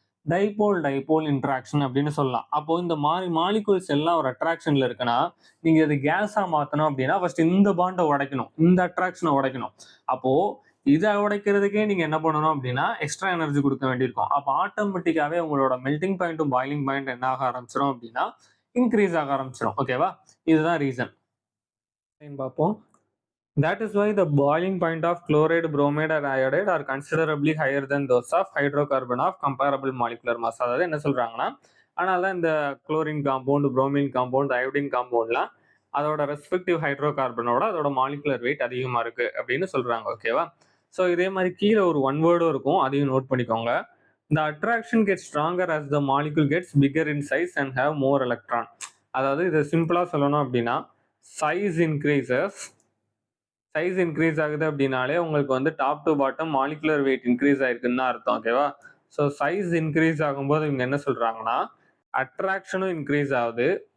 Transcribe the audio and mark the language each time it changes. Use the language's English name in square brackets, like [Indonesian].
[Tamil] Dipole dipole interaction அப்படின்னு சொல்லலாம். அப்போ இந்த மாலிகூல்ஸ் எல்லாம் ஒரு அட்ராக்ஷன்ல இருக்குன்னா, நீங்க இது கேஸா மாத்தணும் அப்படின்னா ஃபர்ஸ்ட் இந்த பாண்ட உடைக்கணும். இந்த அட்ராக்ஷனை உடைக்கணும். அப்போ இத உடைக்கிறதுக்கே நீங்க என்ன பண்ணணும் அப்படின்னா, எக்ஸ்ட்ரா எனர்ஜி குடுக்க வேண்டியிருக்கும். அப்ப ஆட்டோமேட்டிக்காவே உங்களோட மெல்டிங் பாயிண்ட்டும், பாயிலிங் பாயிண்ட் என்ன ஆக ஆரம்பிச்சிரும் அப்படின்னா, இன்கிரீஸ் ஆக ஆரம்பிச்சிரும். ஓகேவா? இதுதான் ரீசன். பார்ப்போம். [English] That is why the boiling point of chloride, bromide or iodide are considerably higher than those of hydrocarbon of comparable molecular mass. [Tamil] அதாவது என்ன சொல்றாங்கன்னா, அதனால தான் இந்த chlorine compound, bromine compound, iodine காம்பவுண்ட்லாம் அதோட ரெஸ்பெக்டிவ் ஹைட்ரோகார்பனோட அதோட மாலிகுலர் வெயிட் அதிகமா இருக்கு அப்படின்னு சொல்றாங்க. ஓகேவா? ஸோ இதே மாதிரி கீழே ஒரு ஒன் வேர்டும் இருக்கும், அதையும் நோட் பண்ணிக்கோங்க. [English] The attraction gets stronger as the molecule gets bigger in size and have more electron. [Tamil] அதாவது இதை சிம்பிளா சொல்லணும் அப்படின்னா, [English] size increases, [Tamil] சைஸ் இன்க்ரீஸ் ஆகுது அப்படின்னாலே உங்களுக்கு வந்து top to bottom molecular weight increase ஆயிருக்குன்னு தான் அர்த்தம். ஓகேவா? ஸோ சைஸ் இன்க்ரீஸ் ஆகும்போது இவங்க என்ன சொல்றாங்கன்னா, அட்ராக்ஷனும் இன்க்ரீஸ் ஆகுது.